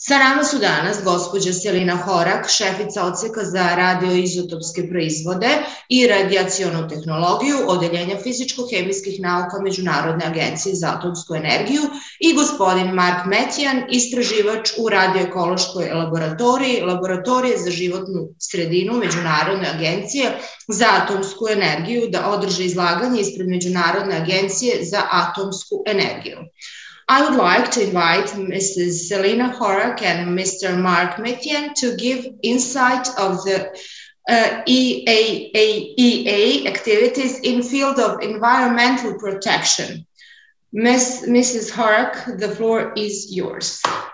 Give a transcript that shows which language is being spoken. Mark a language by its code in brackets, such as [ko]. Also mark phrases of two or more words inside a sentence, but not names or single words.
[sr] Sa nama su danas gospođa Selina Horak, šefica odseka za radioizotopske proizvode i radijacionu tehnologiju Odeljenja fizičko-hemijskih nauka Međunarodne agencije za atomsku energiju i gospodin Mark Metjan, istraživač u radioekološkoj laboratoriji, Laboratorije za životnu sredinu Međunarodne agencije za atomsku energiju, da održe izlaganje ispred Međunarodne agencije za atomsku energiju. [en] I would like to invite Mrs. Selina Horak and Mr. Mark Metyan to give insight of the EAA activities in field of environmental protection. Mrs. Horak, the floor is yours.